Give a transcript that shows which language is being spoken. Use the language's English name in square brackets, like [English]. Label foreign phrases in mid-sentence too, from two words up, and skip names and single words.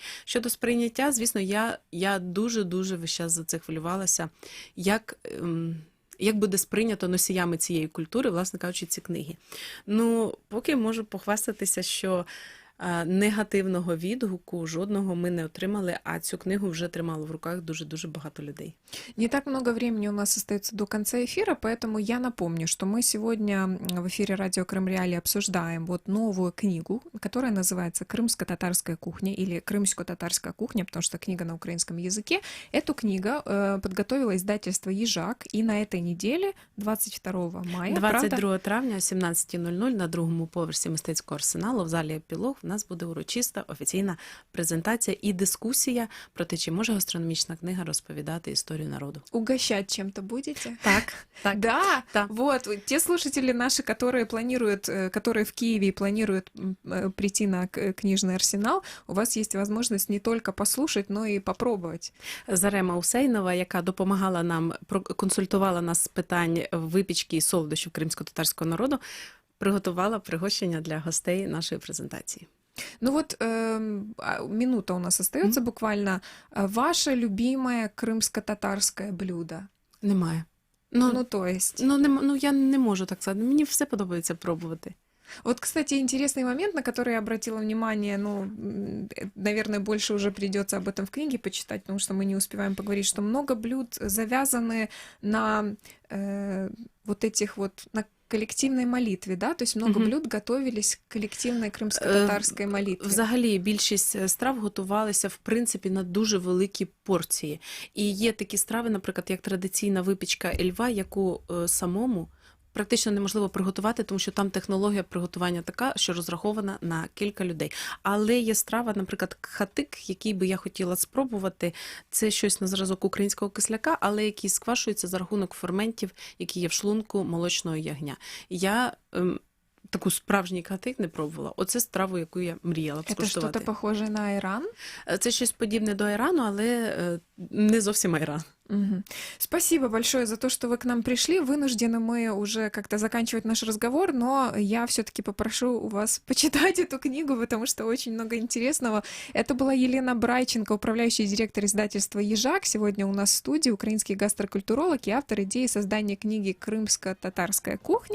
[Ukrainian] Щодо сприйняття, звісно, я дуже-дуже весь час за це хвилювалася, як буде сприйнято носіями цієї культури, власне кажучи, ці книги. Ну, поки можу похвастатися, що негативного відгуку жодного ми не отримали, а цю книгу вже тримало в руках дуже-дуже багато людей. [Russian] Не так много времени у нас остается до конца эфира, поэтому я напомню, что мы сегодня в эфире радио Крым Реалии обсуждаем вот новую книгу, которая называется «Крымско-татарская кухня» или «Крымско-татарская кухня», потому что книга на украинском языке. Эту книгу подготовило издательство «Ежак», и на этой неделе, 22 мая, [Ukrainian] 22 травня о 17:00 на другому поверсі мистецького арсеналу в залі «Епілог» у нас буде урочиста офіційна презентація і дискусія про те, чи може гастрономічна книга розповідати історію народу. [Russian] Угощать чем-то будете? [Ukrainian] Так. [Russian] Да, Да. вот, те слушатели наши, которые в Киеве и планируют прийти на книжный арсенал, у вас есть возможность не только послушать, но и попробовать. [Ukrainian] Зарема Усейнова, яка допомагала нам, консультувала нас з питань випічки і солодощів кримсько-татарського народу, приготувала пригощення для гостей нашої презентації. [Russian] Ну вот минута у нас остается буквально. Ваше любимое крымско-татарское блюдо? [Ukrainian] Немає. [Russian] То есть... [Ukrainian] Я не можу так сказати. Мені все подобається пробувати. [Russian] Вот, кстати, интересный момент, на который я обратила внимание, наверное, больше уже придется об этом в книге почитать, потому что мы не успеваем поговорить, что много блюд завязаны на вот этих вот, на коллективной молитве, да? То есть много блюд готовились к коллективной крымско-татарской молитве. [Ukrainian] Взагалі, більшість страв готувалися, в принципі, на дуже великі порції. І є такі страви, наприклад, як традиційна випічка ельва, яку самому практично неможливо приготувати, тому що там технологія приготування така, що розрахована на кілька людей. Але є страва, наприклад, хатик, який би я хотіла спробувати. Це щось на зразок українського кисляка, але який сквашується за рахунок ферментів, які є в шлунку молочного ягня. Я таку справжній хатик не пробувала. Оце страву, яку я мріяла б [Russian] Это [Ukrainian] скуштувати. [Russian] что-то похожее на айран? [Ukrainian] Це щось подібне до айрану, але не зовсім айран. Мгм. [Russian] Спасибо большое за то, что вы к нам пришли. Вынуждены мы уже как-то заканчивать наш разговор, но я все-таки попрошу у вас почитать эту книгу, потому что очень много интересного. Это была Елена Брайченко, управляющий директор издательства «Ежак». Сегодня у нас в студии украинский гастрокультуролог и автор идеи создания книги «Крымско-татарская кухня».